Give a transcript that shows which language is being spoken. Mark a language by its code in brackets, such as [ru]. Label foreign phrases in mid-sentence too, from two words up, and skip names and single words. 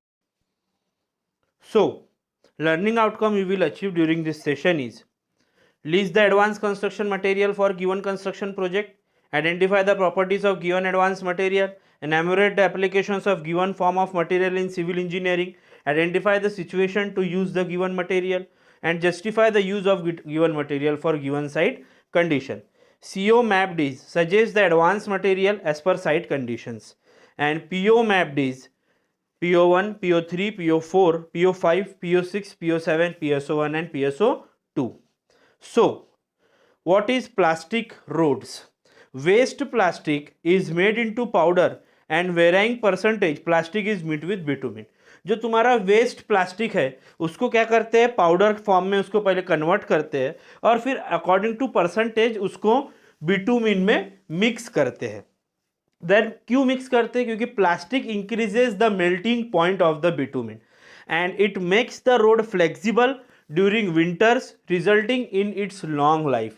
[en] So, learning outcome we will achieve during this session is list the advanced construction material for given construction project, identify the properties of given advanced material, enumerate the applications of given form of material in civil engineering, identify the situation to use the given material, and justify the use of given material for given site condition. CO mapped is suggests the advanced material as per site conditions, and PO mapped is PO1, PO3, PO4, PO5, PO6, PO7, PSO1 and PSO2. So, what is plastic roads? Waste plastic is made into powder and varying percentage plastic is mixed with bitumen. [hi] जो तुम्हारा [en] waste plastic [hi] है उसको क्या करते हैं, [en] powder form [hi] में उसको पहले कन्वर्ट करते हैं और फिर [en] according to percentage [hi] उसको बिटुमिन में मिक्स करते हैं. देन क्यों मिक्स करते हैं? [en] क्योंकि plastic increases the melting point of the bitumen and it makes the road flexible during winters resulting in its long life.